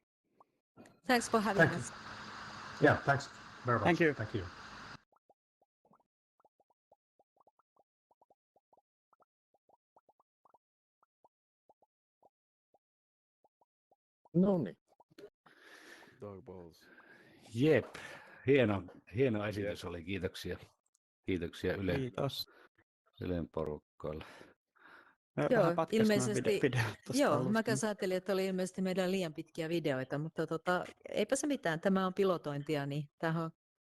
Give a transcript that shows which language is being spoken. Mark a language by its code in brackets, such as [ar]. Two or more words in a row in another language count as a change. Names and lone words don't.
[en] Thanks for having us. Yeah, thanks very much. Thank you. Thank you. [fi] No niin. [en] Dog balls. [fi] Jep, hieno esitys oli. Kiitoksia Ylen porukkalle. Joo, ilmeisesti, mä ajattelin, että oli ilmeisesti meidän liian pitkiä videoita, mutta eipä se mitään, tämä on pilotointia, niin tähän on,